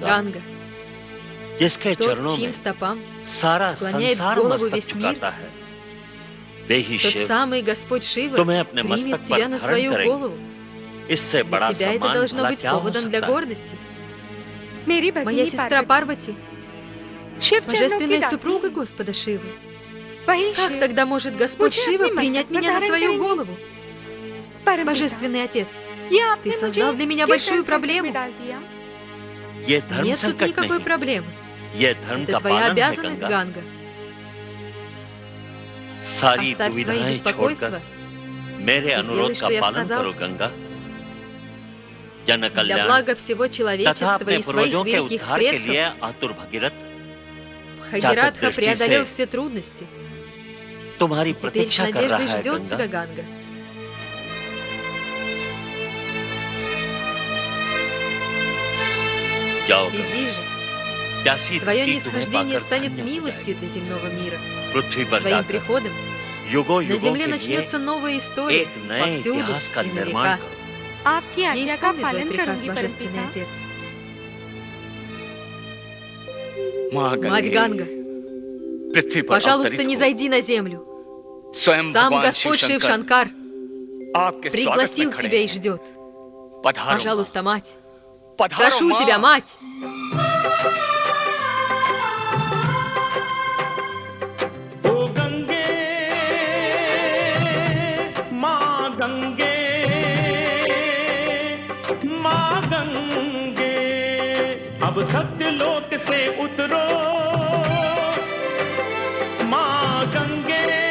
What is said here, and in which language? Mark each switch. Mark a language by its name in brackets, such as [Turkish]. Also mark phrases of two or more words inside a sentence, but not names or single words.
[Russian] Ганга, [Hindi] जिसके [Russian] тот, [Hindi] चरणों [Russian] к чьим [Hindi] में [Russian] стопам [Hindi] सारा [Russian] склоняет [Hindi] संसार [Russian] голову [Hindi] मस्तक [Russian] весь мир, [Hindi] झुकाता है, वे ही [Russian] тот [Hindi] शिव [Russian] самый Господь Шива [Hindi] तुम्हें अपने [Russian] примет [Hindi] मस्तक [Russian] тебя [Hindi] पर [Russian] на [Hindi] धारण [Russian] свою [Hindi] करेंगे। [Russian] голову. [Hindi] इससे [Russian] Для [Hindi] बड़ा [Russian] тебя это [Hindi] सम्मान [Russian] должно [Hindi] भला [Russian] быть [Hindi] क्या हो [Russian] поводом для [Hindi] सकता है? [Russian] гордости. [Hindi] मेरी [Russian] Моя [Hindi] भगिनी [Russian] сестра [Hindi] पार्वती [Russian] Парвати, [Hindi] शिव चरणों की [Russian] божественная [Hindi] दासी [Russian] супруга [Hindi] है। [Russian] Господа Шивы. [Hindi] वही [Russian] Как [Hindi] शिव, [Russian] тогда может Господь [Hindi] मुझे [Russian] Шива [Hindi] अपने [Russian] принять [Hindi] मस्तक पर [Russian] меня на [Hindi] धारण [Russian] свою [Hindi] करेंगे? [Russian] голову? [Hindi] परम पिता, [Russian] Божественный Отец, [Hindi] ये आपने [Russian] ты [Hindi] मुझे [Russian] создал для меня [Hindi] किस [Russian] большую [Hindi] संकट [Russian] проблему. [Hindi] में डाल दिया? ये धर्म [Russian] Нет тут [Hindi] संकट [Russian] никакой [Hindi] नहीं, [Russian] проблемы. [Hindi] ये धर्म [Russian] Это [Hindi] का [Russian] твоя [Hindi] पालन है [Russian] обязанность, [Hindi] गंगा। [Russian] Ганга. [Hindi] सारी [Russian] Оставь свои [Hindi] दुविधाएं [Russian] беспокойства. [Hindi] छोड़कर मेरे [Russian] делай, [Hindi] अनुरोध [Russian] что [Hindi] का [Russian] я [Hindi] पालन [Russian] сказал. [Hindi] करो गंगा। जन [Russian] Для [Hindi] कल्याण [Russian] блага всего [Hindi] तथा [Russian] человечества [Hindi] अपने [Russian] и своих [Hindi] पूर्वजों के [Russian] великих [Hindi] उद्धार के [Russian] предков [Hindi] लिए आतुर भगीरथ [Russian] Бхагиратха [Hindi] дृष्टि [Russian] преодолел [Hindi] से [Russian] все трудности. [Hindi] तुम्हारी [Russian] И теперь с [Hindi] प्रतीक्षा कर [Russian] надеждой [Hindi] रहा है [Russian] ждет тебя [Hindi] गंगा। [Russian] Ганга. [Hindi] जाओ [Russian] Иди же, [Hindi] प्यासी [Russian] твое [Hindi] धरती तुम्हें [Russian] нисхождение [Hindi] पाकर [Russian] станет [Hindi] धन्य हो [Russian] милостью для земного мира. [Hindi] जाएगी। पृथ्वी [Russian] С [Hindi] पर [Russian] твоим [Hindi] जाकर [Russian] приходом [Hindi] युगों [Russian] на [Hindi] युगों [Russian] земле [Hindi] के लिए [Russian] начнется новая история [Hindi] एक नए [Russian] повсюду [Hindi] इतिहास का [Russian] и на [Hindi] निर्माण [Russian] века. [Hindi] करो। आपकी [Russian] Я [Hindi] आज्ञा का [Russian] исполню твой [Hindi] पालन [Russian] приказ, [Hindi] करूंगी, परम [Russian] Божественный [Hindi] पिता। [Russian] Отец. [Hindi] माँ [Russian] Мать [Hindi] गंगे, [Russian] Ганга, [Hindi] पृथ्वी पर [Russian] пожалуйста, [Hindi] अवतरित [Russian] не [Hindi] हो। [Russian] зайди на землю. [Hindi] स्वयं [Russian] Сам [Hindi] भगवान [Russian] Господь Шив [Hindi] शिवशंकर [Russian] Шанкар [Hindi] आपके स्वागत [Russian] пригласил [Hindi] में खड़े [Russian] тебя и [Hindi] हैं। [Russian] ждет. [Hindi] पधारो, [Russian] Пожалуйста, мать, [Hindi] माँ। पधारो, [Russian] прошу [Hindi] माँ। [Russian] тебя, мать. [Hindi] ओ गंगे माँ गंगे माँ गंगे अब सत्यलोक से उतरो माँ गंगे